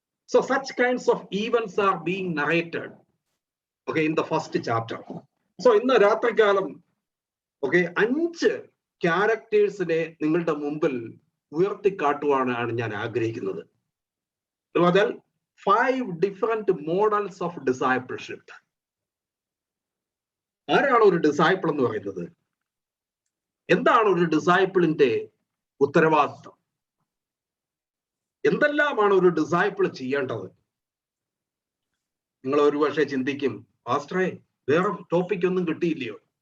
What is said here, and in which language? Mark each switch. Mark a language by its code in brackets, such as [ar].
[en] So such kinds of events are being narrated in the first chapter. [ml] So ഇന്ന് രാത്രികാലം 5 ക്യാരക്ടേഴ്സിനെ നിങ്ങളുടെ മുമ്പിൽ ഉയർത്തിക്കാട്ടുവാനാണ് ഞാൻ ആഗ്രഹിക്കുന്നത്. [en] 5 different models of discipleship. [ml] ആരാണ് ഒരു ഡിസൈപ്പിൾ എന്ന് പറയുന്നത്? എന്താണ് ഒരു ഡിസൈപ്പിളിന്റെ ഉത്തരവാദിത്വം? എന്തെല്ലാമാണ് ഒരു ഡിസൈപ്പിൾ ചെയ്യേണ്ടത്? നിങ്ങൾ ഒരു പക്ഷേ ചിന്തിക്കും, പാസ്റ്ററെ വേറെ ടോപ്പിക് ഒന്നും കിട്ടിയില്ലയോ?